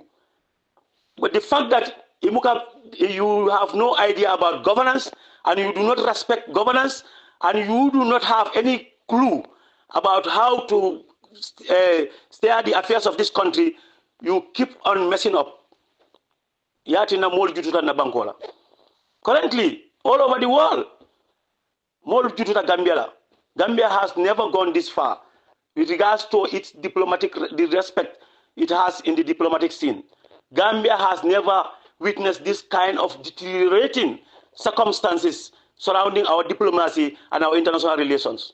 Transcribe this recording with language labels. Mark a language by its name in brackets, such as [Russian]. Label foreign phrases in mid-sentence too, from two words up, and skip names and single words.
[English] But the fact that Imuka, you have no idea about governance and you do not respect governance and you do not have any clue about how to steer the affairs of this country, you keep on messing up. [Mandingo] Yatina mol jututa na bankola. [English] Currently, all over the world, [Mandingo] mol jututa [English] Gambia has never gone this far with regards to its the respect it has in the diplomatic scene. Gambia has never witnessed this kind of deteriorating circumstances surrounding our diplomacy and our international relations.